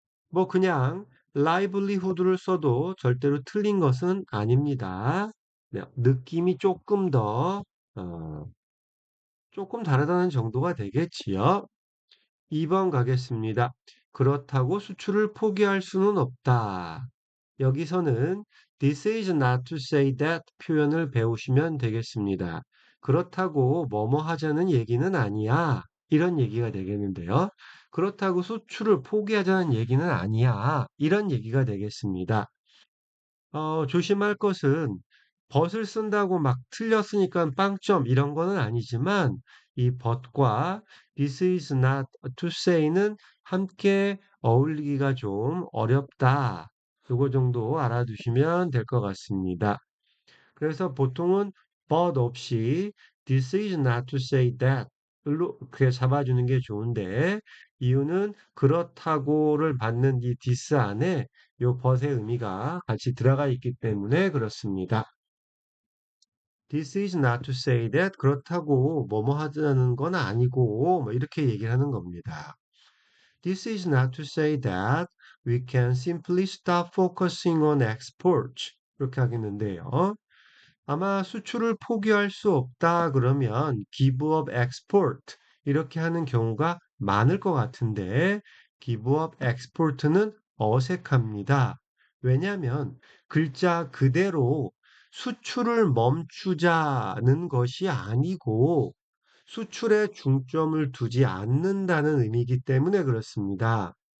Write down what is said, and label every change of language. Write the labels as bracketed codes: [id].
[ko] 뭐 그냥 livelihood를 써도 절대로 틀린 것은 아닙니다. 네, 느낌이 어, 조금 다르다는 정도가 되겠지요. 2번 가겠습니다. 그렇다고 수출을 포기할 수는 없다. 여기서는 [en] this is not to say that [ko] 표현을 배우시면 되겠습니다. 그렇다고 뭐뭐 하자는 얘기는 아니야. 이런 얘기가 되겠는데요. 그렇다고 수출을 포기하자는 얘기는 아니야. 이런 얘기가 되겠습니다. 조심할 것은 벗을 쓴다고 막 틀렸으니까 빵점 이런 거는 아니지만 이 but과 this is not to say는 함께 어울리기가 좀 어렵다. 요거 정도 알아두시면 될 것 같습니다. 그래서 보통은 but 없이 [en] this is not to say that [ko] 로 그렇게 잡아주는 게 좋은데 이유는 그렇다고를 받는 이 this 안에 요 but의 의미가 같이 들어가 있기 때문에 그렇습니다. [en] This is not to say that [ko] 그렇다고 뭐뭐 하자는 건 아니고 뭐 이렇게 얘기를 하는 겁니다. [en] This is not to say that we can simply stop focusing on exports. [ko] 이렇게 하겠는데요. 아마 수출을 포기할 수 없다 그러면 [en] give up export [ko] 이렇게 하는 경우가 많을 것 같은데 give up export는 어색합니다. 왜냐하면 글자 그대로 수출을 멈추자는 것이 아니고 수출에 중점을 두지 않는다는 의미이기 때문에 그렇습니다.